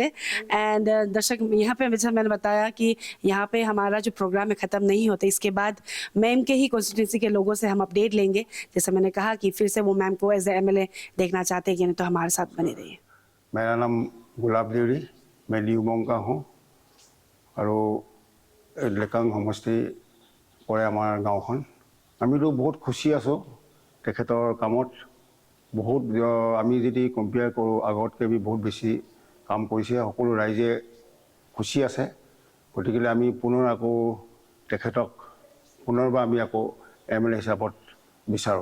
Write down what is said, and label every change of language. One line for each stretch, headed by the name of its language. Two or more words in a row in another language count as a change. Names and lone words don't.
Hindi: एंड दर्शक यहाँ पे जैसा मैंने बताया कि यहाँ पे हमारा जो प्रोग्राम है ख़त्म नहीं होता, इसके बाद मैम के ही कॉन्स्टिट्यूंसी के लोगों से हम अपडेट लेंगे। जैसे मैंने कहा कि फिर से वो मैम को
English: as a MLA
Hindi: देखना चाहते हैं कि नहीं, तो हमारे साथ बने रहिए। मेरा नाम गुलाब देवरी, मैं लिउबोंग का हूँ और लेकांग समष्टि
Assamese: পৰে আমাৰ গাঁওখন। আমিতো বহুত খুচি আছোঁ তেখেতৰ কামত। বহুত আমি যদি কম্পেয়াৰ কৰোঁ আগতকৈ বহুত বেছি কাম কৰিছে, সকলো ৰাইজে খুচি আছে। গতিকে আমি পুনৰ আকৌ তেখেতক পুনৰবাৰ আমি আকৌ MLA হিচাপত বিচাৰোঁ।